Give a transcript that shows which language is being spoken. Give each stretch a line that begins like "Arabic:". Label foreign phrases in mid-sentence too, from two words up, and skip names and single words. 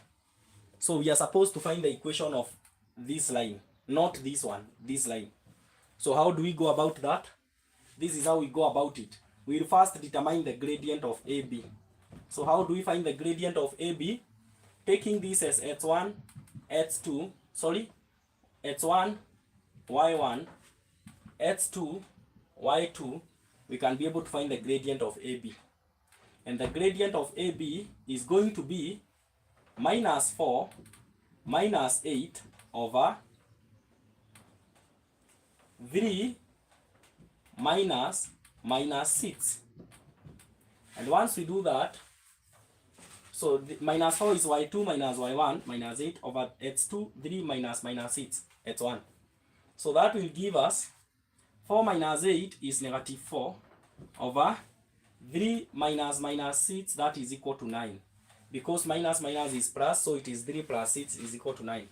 English: So we are supposed to find the equation of this line, not this one, this line. So how do we go about that? This is how we go about it. We will first determine the gradient of AB. So how do we find the gradient of AB? Taking this as x1, x2, x1, y1, x2, y2, we can be able to find the gradient of AB. And the gradient of AB is going to be minus 4 minus 8 over 3 minus 6. And once we do that, so the minus 4 is y2 minus y1 minus 8 over x2, 3 minus 6, x1. So that will give us 4 minus 8 is negative 4 over 3 minus 6, that is equal to 9. Because minus is plus, so it is 3 plus 6 is equal to 9.